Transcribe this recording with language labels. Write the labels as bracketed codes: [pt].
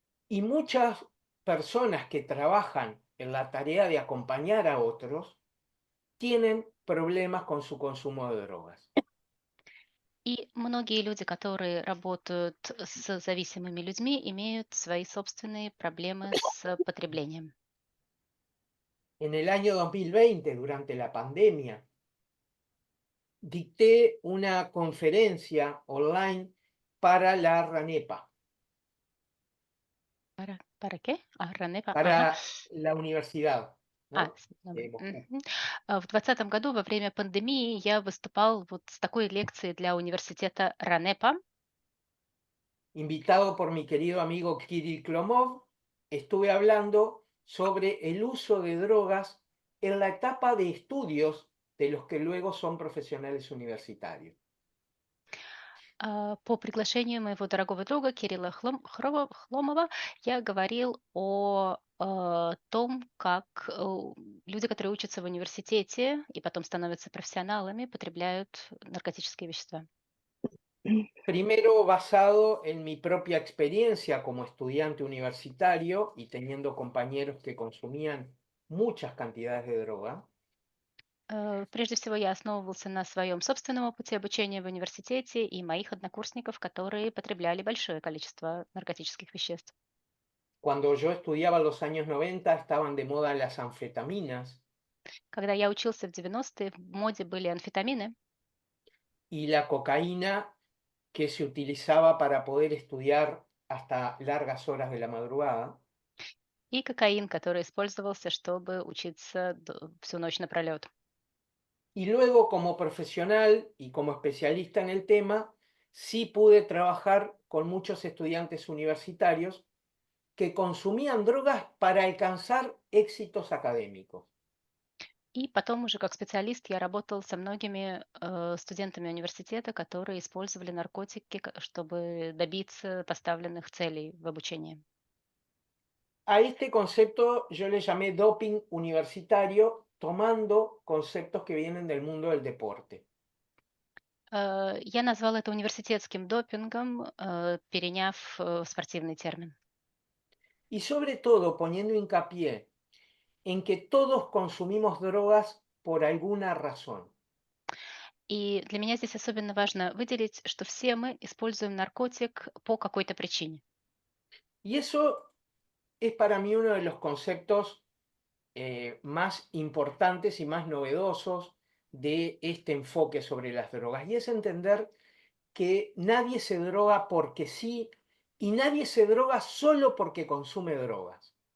[es] Y muchas personas que trabajan en la tarea de acompañar a otros tienen problemas con su consumo de drogas. [ru] И многие люди, которые работают с зависимыми людьми, имеют свои собственные проблемы с потреблением. [es] En el año 2020, durante la pandemia, dicté una conferencia online para la RANEPA, Para qué? Ранепа, ага. para la universidad, ¿no? De Moscú. Мгм. [ru] В 2020 году во время пандемии я выступал вот с такой лекцией для университета Ранепа. [es] Invitado por mi querido amigo Kirill Klomov, estuve hablando sobre el uso de drogas en la etapa de estudios de los que luego son profesionales universitarios. [ru] По приглашению моего дорогого друга Кирилла Хломова я говорил о том, как люди, которые учатся в университете и потом становятся профессионалами, потребляют наркотические вещества. [es] Primero basado en mi propia experiencia como estudiante universitario y teniendo compañeros que consumían muchas cantidades de droga. [ru] Прежде всего, я основывался на своем собственном опыте обучения в университете и моих однокурсников, которые потребляли большое количество наркотических веществ. [es] Cuando yo estudiaba en los años 90 estaban de moda las anfetaminas [ru] Когда я учился в 90-е, в моде были амфетамины [es] y la cocaína que se utilizaba para poder estudiar hasta largas horas de la madrugada. [ru] и кокаин, который использовался, чтобы учиться всю ночь напролет. [es] Y luego como profesional y como especialista en el tema, sí pude trabajar con muchos estudiantes universitarios que consumían drogas para alcanzar éxitos académicos. [ru] И потом уже как специалист я работал со многими студентами университета, которые использовали наркотики, чтобы добиться поставленных целей в обучении. [es] A este concepto yo le llamé doping universitario, tomando conceptos que vienen del mundo del deporte. [ru] Я назвал это университетским допингом, переняв спортивный термин. [es] Y sobre todo poniendo hincapié en que todos consumimos drogas por alguna razón. [ru] И для меня здесь особенно важно выделить, что все мы используем наркотик по какой-то причине. [es] Y eso es para mí uno de los conceptos más importantes y más novedosos de este enfoque sobre las drogas. Y es entender que nadie se droga porque sí y nadie se droga solo porque consume drogas.